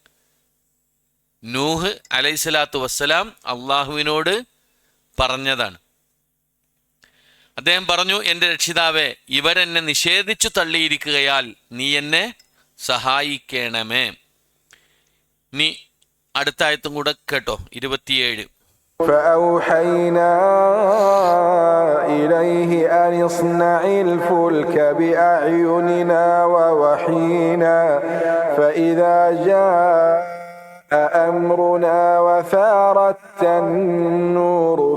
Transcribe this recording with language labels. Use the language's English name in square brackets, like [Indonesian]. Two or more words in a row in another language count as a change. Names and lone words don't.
[Malayalam] നൂഹ് [Arabic] عليه الصلاة والسلام [Malayalam] അള്ളാഹുവിനോട് പറഞ്ഞതാണ്. അദ്ദേഹം പറഞ്ഞു, എൻ്റെ രക്ഷിതാവേ, ഇവരെന്നെ നിഷേധിച്ചു തള്ളിയിരിക്കുകയാൽ നീ എന്നെ സഹായിക്കണമേ. നീ അടുത്ത ആയത്തും കൂടെ കേട്ടോ, 27. [Arabic] فأوحينا إليه أن اصنع الفلك بأعيننا ووحينا فإذا جاء أمرنا وفارت النور